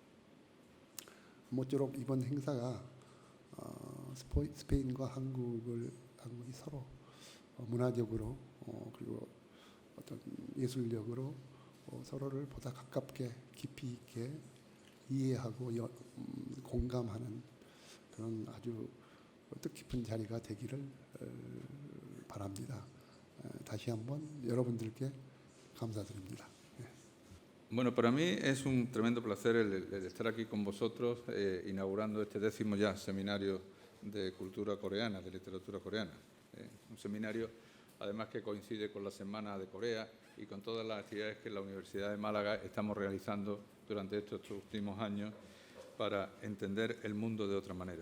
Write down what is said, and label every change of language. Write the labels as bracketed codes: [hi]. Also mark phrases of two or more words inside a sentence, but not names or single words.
[ko] 모쪼록 이번 행사가 스페인과 한국이 서로 문화적으로 그리고 어떤 예술력으로 서로를 보다 가깝게 깊이 있게 이해하고 공감하는 그런 아주 뜻깊은 자리가 되기를 바랍니다. 다시 한번 여러분들께 감사드립니다. [es] Bueno, para mí es un tremendo placer el estar aquí con vosotros inaugurando este 10º ya seminario de cultura coreana, de literatura coreana. Un seminario además que coincide con la Semana de Corea y con todas las actividades que en la Universidad de Málaga estamos realizando durante estos últimos años para entender el mundo de otra manera.